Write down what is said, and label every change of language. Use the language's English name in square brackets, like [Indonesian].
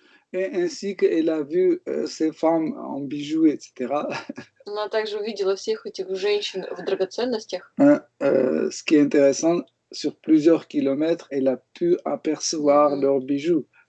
[French] Et ainsi qu'elle a vu ces femmes en bijoux, etc. [Russian] Она также увидела всех этих женщин в драгоценностях. [French] Ce qui est intéressant, sur plusieurs kilomètres, elle a pu apercevoir leurs bijoux.